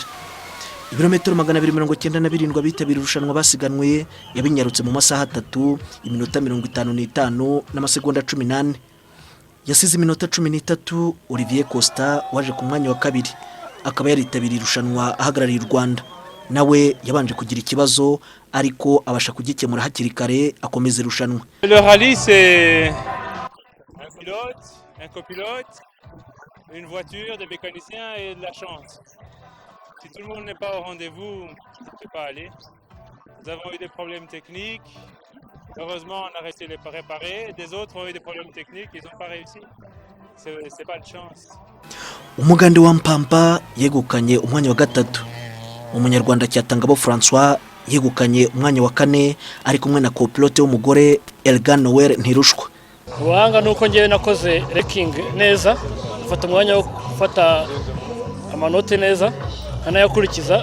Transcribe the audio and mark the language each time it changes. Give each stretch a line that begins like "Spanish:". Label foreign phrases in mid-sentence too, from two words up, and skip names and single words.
Kinyarwanda: Ibirometero 297 abitabiriye irushanwa basiganwe yabinyarutse mu masaha 3 iminota 55 n'amasegonda 18. Yasize iminota 13 Olivier Costa waje ku mwanya wa kabiri, akaba yaritabiriye irushanwa ahagarariye u Rwanda. Nawe yabanje kugira ikibazo ariko abasha kugikemura hakiri kare akomeza irushanwa.
French: Le rallye c'est un pilote, un copilote, une voiture, des mécaniciens et de la chance. Si tout le monde n'est pas au rendez-vous, ça ne peut pas aller. Nous avons eu des problèmes techniques. Heureusement, on a resté les réparer. Des autres ont eu des problèmes techniques, ils n'ont pas réussi. C'est pas de chance.
Kinyarwanda: Umugande wa Mpamba yegukanye umwanya wa gatatu. Umunyarwanda Cyatangabo François yegukanye umwanya wa kane ari kumwe na copilote w'umugore Elgan Noel Ntirushwa. Ubuhanga nuko ngewe nakoze reking neza, mfata umwanya wo gufata amanote neza, anayakurikiza.